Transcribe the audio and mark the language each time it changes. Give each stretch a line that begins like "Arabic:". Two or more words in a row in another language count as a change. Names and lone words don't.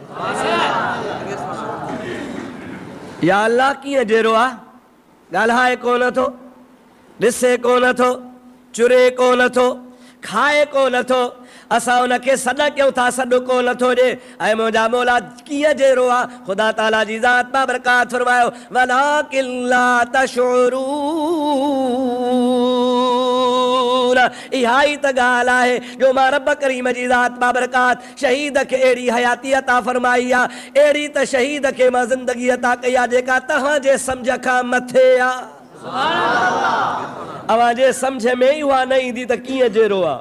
Sindhi: या अल्लाह कीअं जहिड़ो आहे। ॻाल्हाए कोन थो, ॾिसे कोन थो, चुरे कोन थो, खाए कोन थो, असां उनखे सॾ कयूं था सॾ कोन थो ॾे। ऐं मुंहिंजा मौला कीअं जहिड़ो आहे। ख़ुदा ताला जी ज़ात बाबरकात फरमायो
Arabic: ولكن لا تشعرون.
Sindhi: इहा ई त ॻाल्हि आहे जो मां रब करीम जी ज़ात बाबरकात शहीद खे अहिड़ी हयाती अता फरमाई आहे, अहिड़ी त शहीद खे मां ज़िंदगी अता कई आहे जेका तव्हांजे सम्झ खां मथे आहे। अवां जे समझ में ही हुआ न ईंदी त कीअं जहिड़ो आहे।